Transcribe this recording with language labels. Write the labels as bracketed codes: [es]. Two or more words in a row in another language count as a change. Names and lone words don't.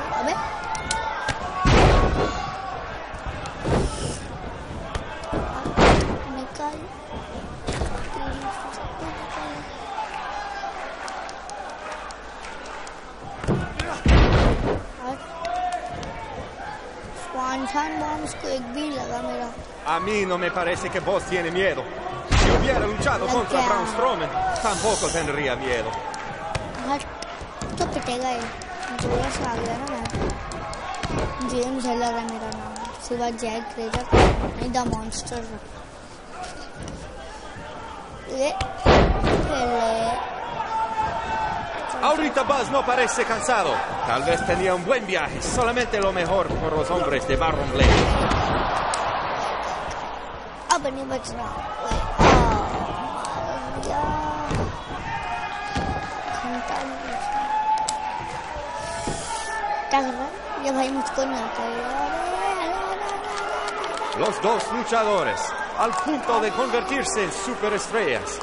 [hi] अबे निकाल स्वांछान बॉम्ब उसको एक भी लगा मेरा। [es] A mí no me parece que vos tiene miedo। Si hubiera luchado contra Braun Strowman, tampoco tendría miedo। [hi] तो पिटेगा ये, जोर से आ गया ना मैं। जेम्स हेलर है मेरा नाम, सिवा जैक क्रेजर नहीं, [en] The Monster. [hi] ये [es] Ahorita Buzz no parece cansado. Tal vez tenía un buen viaje. Solamente lo mejor por los hombres de Baron Blade। [hi] अब नहीं बचना। क्या कर रहा है ये भाई? मुझको नहीं आता है। [es] Los dos luchadores al punto de convertirse en superestrellas.